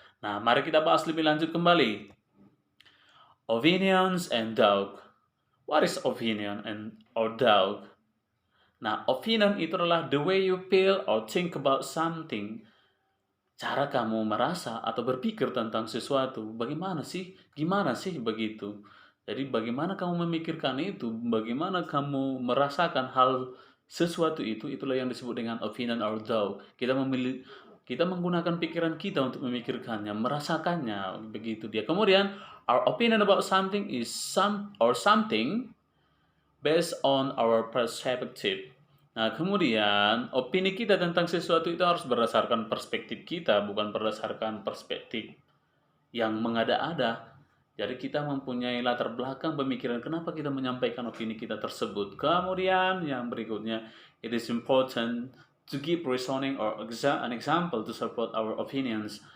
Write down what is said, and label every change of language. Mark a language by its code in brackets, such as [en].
[id] Nah, mari kita bahas lebih lanjut kembali. [en] Opinions and doubt. What is opinion or doubt? [id] Nah, [en] opinion [id] itu adalah [en] the way you feel or think about something. [id] Cara kamu merasa atau berpikir tentang sesuatu. Bagaimana sih? Gimana sih begitu? Jadi bagaimana kamu memikirkan itu, bagaimana kamu merasakan hal sesuatu itu, itulah yang disebut dengan [en] opinion or doubt. [id] Kita menggunakan pikiran kita untuk memikirkannya, merasakannya, begitu dia. Kemudian, [en] our opinion about something is something based on our perspective. [id] Nah, kemudian opini kita tentang sesuatu itu harus berdasarkan perspektif kita, bukan berdasarkan perspektif yang mengada-ada. Jadi kita mempunyai latar belakang pemikiran kenapa kita menyampaikan opini kita tersebut. Kemudian yang berikutnya, [en] it is important to give reasoning or an example to support our opinions.